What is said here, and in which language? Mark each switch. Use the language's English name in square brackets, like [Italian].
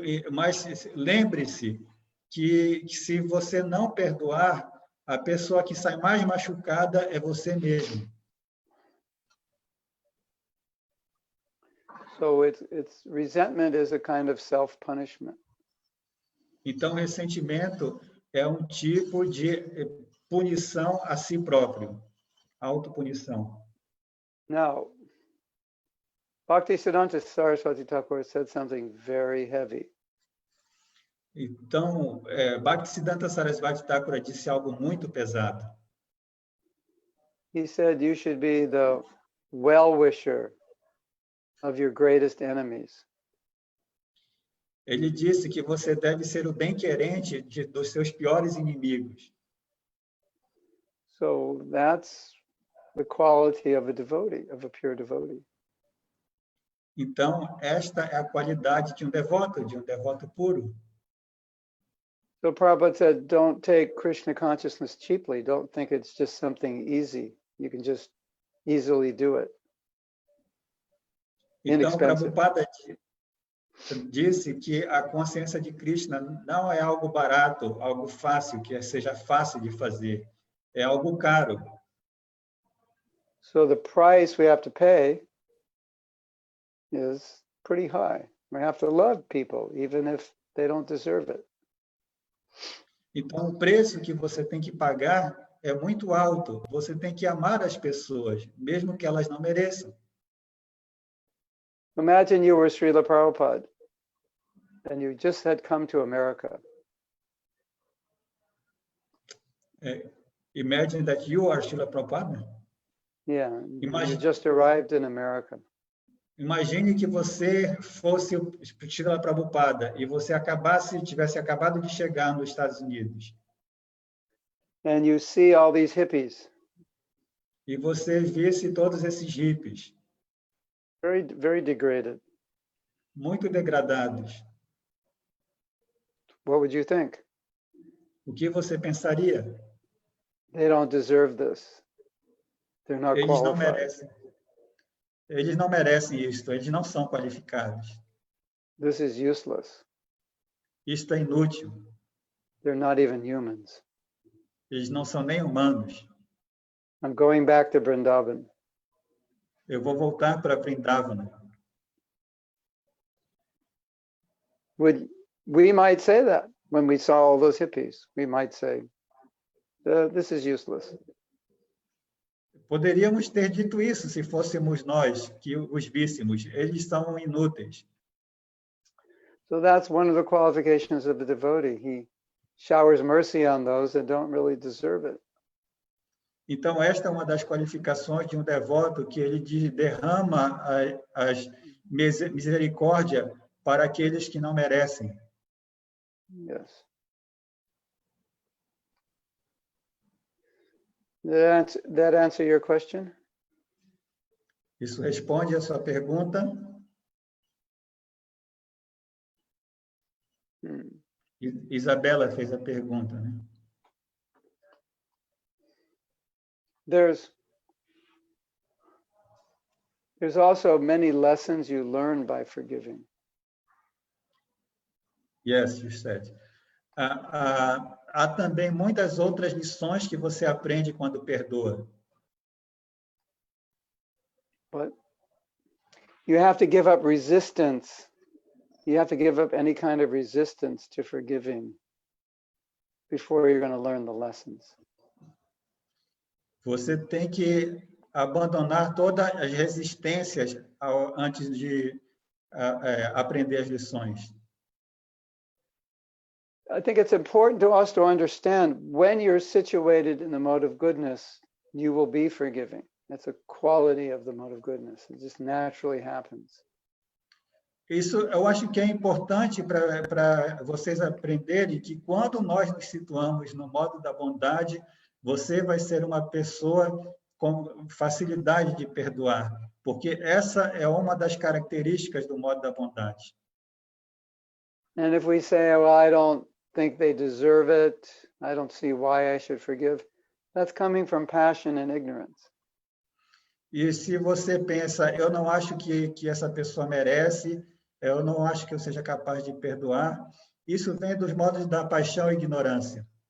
[Portuguese] Mas lembre-se que se você não perdoar, a pessoa que sai mais machucada é você mesmo. [English] So resentment is a kind of self-punishment. [Portuguese] Então, ressentimento é um tipo de punição a si próprio, autopunição. [English] Now, Bhaktisiddhanta Saraswati Thakur said something very heavy. [Portuguese] Então, Bhaktisiddhanta Saraswati Thakur disse algo muito pesado. [English] He said you should be the well-wisher of your greatest enemies. [Portuguese] Ele disse que você deve ser o bem-querente dos seus piores inimigos. [English] So that's the quality of a devotee, of a pure devotee. [Portuguese] Então, esta é a qualidade de um devoto puro. [English] So Prabhupada said, don't take Krishna consciousness cheaply. Don't think it's just something easy. You can just easily do it. [Portuguese] Então, [English] Inexpensive. [Portuguese] Prabhupada disse que a consciência de Krishna não é algo barato, algo fácil, que seja fácil de fazer. É algo caro. [English] So the price we have to pay is pretty high. We have to love people, even if they don't deserve it. [Portuguese] Então, o preço que você tem que pagar é muito alto. Você tem que amar as pessoas, mesmo que elas não mereçam. [English] Imagine you were Srila Prabhupada and you just had come to America. Imagine that you are Srila Prabhupada. Yeah, you Imagine- just arrived in America. [Portuguese] Imagine que você fosse o Srila Prabhupada e você tivesse acabado de chegar nos Estados Unidos. [English] And you see all these hippies, [Portuguese] E você visse todos esses hippies, [English] very, very degraded. [Portuguese] muito degradados. [English] What would you think? [Portuguese] O que você pensaria? [English] They don't deserve this. They're not [Portuguese] Eles não [English] qualified. [Portuguese] merecem. Eles não merecem isto, eles não são qualificados. [English] This is useless. [Portuguese] Isto é inútil. [English] They're not even humans. [Portuguese] Eles não são nem humanos. [English] I'm going back to Vrindavan. [Portuguese] Eu vou voltar para Vrindavana. [English] We might say that when we saw all those hippies. We might say, this is useless. [Portuguese] Poderíamos ter dito isso se fôssemos nós que os víssemos. Eles são inúteis. [English] So that's one of the qualifications of a devotee. He showers mercy on those that don't really deserve it. [Portuguese] Então, esta é uma das qualificações de um devoto, que ele derrama as misericórdia para aqueles que não merecem. [English] Yes. That answer your question? [Portuguese] Isso responde a sua pergunta? Isabela fez a pergunta, né? [English] There's also many lessons you learn by forgiving. Yes, you said. [Portuguese] Há também muitas outras lições que você aprende quando perdoa. [English] But you have to give up resistance. You have to give up any kind of resistance to forgiving before you're going to learn the lessons. [Portuguese] Você tem que abandonar todas as resistências antes de aprender as lições. [English] I think it's important to us to understand when you're situated in the mode of goodness, you will be forgiving. That's a quality of the mode of goodness. It just naturally happens. [Portuguese] Isso eu acho que é importante para vocês aprenderem que quando nós nos situamos no modo da bondade, você vai ser uma pessoa com facilidade de perdoar, porque essa é uma das características do modo da bondade. [English] And if we say, well, I don't think they deserve it, I don't see why I should forgive, that's coming from passion and ignorance. [Portuguese] E se você pensa, eu não acho que essa pessoa merece, eu não acho que eu seja capaz de perdoar, isso vem dos modos da paixão e ignorância.